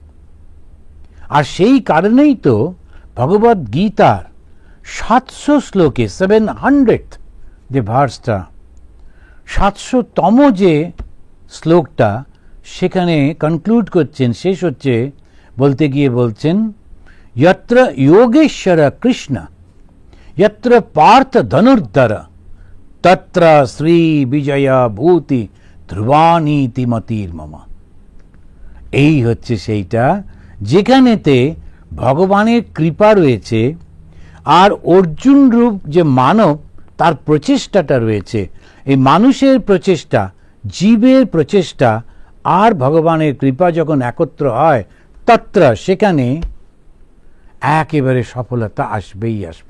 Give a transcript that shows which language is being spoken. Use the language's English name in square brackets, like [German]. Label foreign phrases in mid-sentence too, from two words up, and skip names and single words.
[Bangla] আর সেই কারণেই তো ভগবদ গীতার 700 শ্লোকে 700 যে ভার্সটা, 700তম যে শ্লোকটা, সেখানে কনক্লুড করছেন, শেষ হচ্ছে বলতে গিয়ে বলছেন, [Sanskrit] यत्र योगेश्वर कृष्ण यत्र पार्थ धनुर्धर तत्र श्री विजय भूति ধ্রুবানীতি মতির মম। [Bangla] এই হচ্ছে সেইটা যেখানেতে ভগবানের কৃপা রয়েছে, আর অর্জুন রূপ যে মানব, তার প্রচেষ্টাটা রয়েছে। এই মানুষের প্রচেষ্টা, জীবের প্রচেষ্টা আর ভগবানের কৃপা যখন একত্র হয়, তত্র সেখানে একেবারে সফলতা আসবেই আসবে।